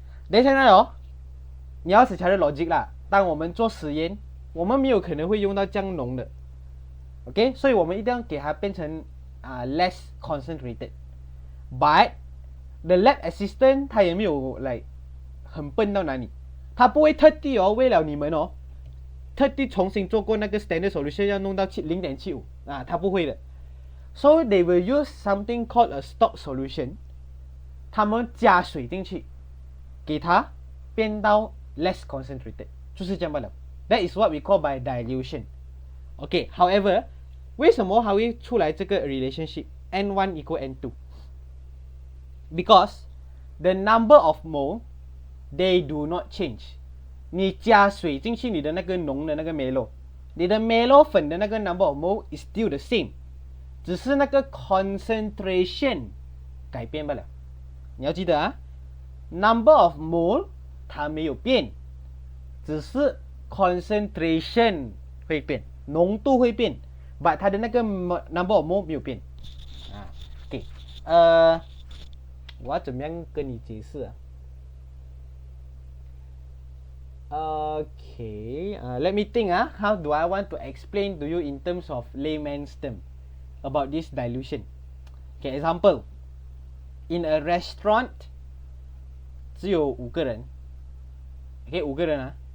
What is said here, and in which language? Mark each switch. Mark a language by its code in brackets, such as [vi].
[zh] 等现在你要写下的 logic 啦。当我们做实验，我们没有可能会用到这样浓的 ，OK， 所以我们一定要给它变成less concentrated。 [en] But the lab assistant [zh] 他也没有很笨到哪里，他不会特地为了你们特地重新做过那个 standard solution 要弄到 0.75他不会的。 [en] So they will use something called a stock solution. [zh] 他们加水进去，给它变到 less concentrated，就是这样罢了。 [en] That is what we call by dilution. Okay, however, [zh] 为什么还会出来这个 [en] relationship N1 equal N2? Because the number of mole they do not change. [zh] 你加水进去你的那个浓的那个 Melo， 你的 Melo 粉的那个 number of mole [en] is still the same， [zh] 只是那个 concentration 改变罢了。你要记得啊 ，number of mole 它没有变，只是 concentration 会变，浓度会变 ，but 它的那个 number of mole 没有变。啊 ，OK， 我要怎么样跟你解释啊？ [en] Okay, let me think. How do I want to explain to you in terms of layman's term about this dilution? Okay, example. In a restaurant, [zh] 只有5个人 ，okay 5个人啊。